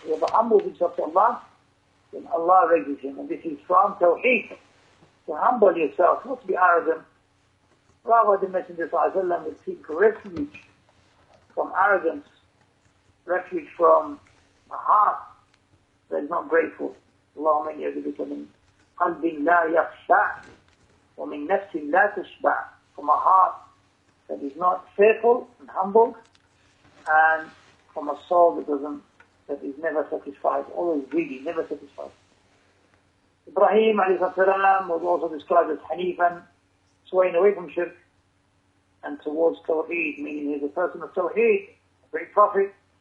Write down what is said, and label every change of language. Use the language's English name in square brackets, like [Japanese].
[English] Whoever humbles himself to Allah, then Allah raises him. And this is from Tawheed. To humble yourself, not to be arrogant. Rather, the Messenger ﷺ would seek refuge from arrogance, refuge from a heart that is not grateful. [Arabic] اللهم إني أعوذ بك من قلب لا يخشع ومن نفس لا تشبع. [English] From a heart that is not fearful and humble, and from a soul that is never satisfied, always greedy, never satisfied. Ibrahim alayhi salam was also described as Hanifan, swaying away from shirk and towards Tawheed, meaning he is a person of Tawheed, a great prophet.